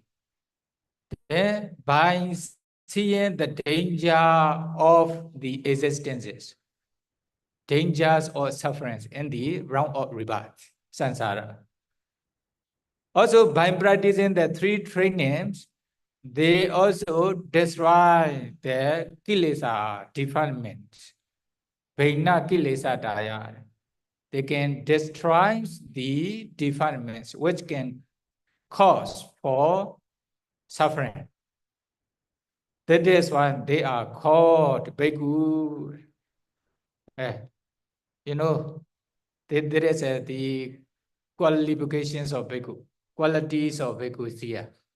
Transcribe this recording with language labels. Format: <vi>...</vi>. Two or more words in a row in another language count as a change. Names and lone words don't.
<en>Then, by seeing the danger of the existences, dangers or sufferings in the round of rebirth, samsara. Also, by practicing the 3 trainings, they also destroy the kilesa defilements.</en> <pi>Bhaina kilesa daya.</pi> <en>They can destroy the defilements which can cause for suffering. That is why they are called bhikkhu. There is the qualifications of bhikkhu, qualities of bhikkhu here.</en>